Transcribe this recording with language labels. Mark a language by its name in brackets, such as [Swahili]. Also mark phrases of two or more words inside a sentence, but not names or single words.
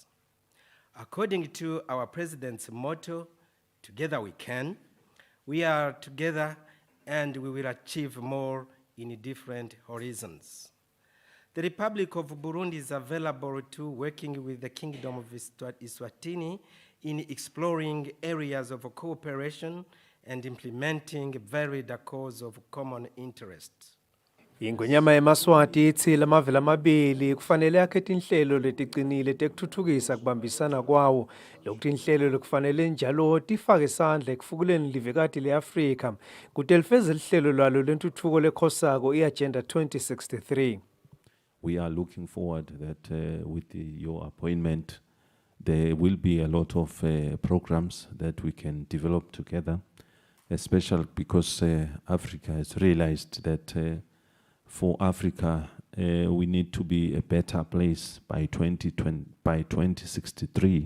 [English] According to our President's motto, together we can, we are together and we will achieve more in different horizons. The Republic of Burundi is available to working with the Kingdom of Eswatini in exploring areas of cooperation and implementing varied causes of common interest. [Swati] Ingonyama yemaswati ithi lamave lamabili kufanele akhethe inhlelo letiqinile tekuthuthukisa kubambisana kwawo lokuthi inhlelo lekufanele njalo tifake isandla ekufukuleni livekati leAfrika kutelifeze lihlelo lwalo lentuthuko lekhosako i-Agenda 2063. [English] we are looking forward that with your appointment, there will be a lot of programs that we can develop together, especially because Africa has realized that for Africa, we need to be a better place by 2063.